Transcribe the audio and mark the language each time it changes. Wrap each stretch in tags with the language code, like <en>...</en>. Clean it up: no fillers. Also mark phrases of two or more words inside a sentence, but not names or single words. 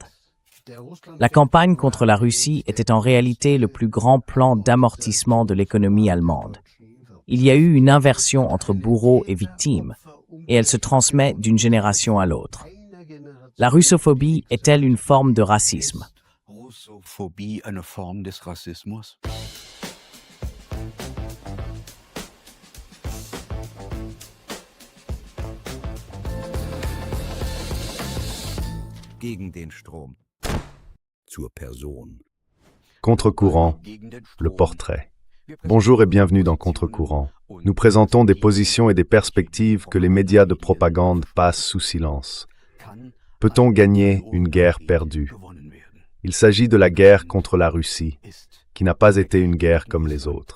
<fr>La campagne contre la Russie était en réalité le plus grand plan d'amortissement de l'économie allemande. Il y a eu une inversion entre bourreau et victime, et elle se transmet d'une génération à l'autre. La russophobie est-elle une forme de racisme?</fr> <de>Russophobie eine Form des Rassismus? Gegen den Strom. Zur Person.</de> <fr>Contre-courant, le portrait. Bonjour et bienvenue dans Contre-courant. Nous présentons des positions et des perspectives que les médias de propagande passent sous silence. Peut-on gagner une guerre perdue? Il s'agit de la guerre contre la Russie, qui n'a pas été une guerre comme les autres.</fr>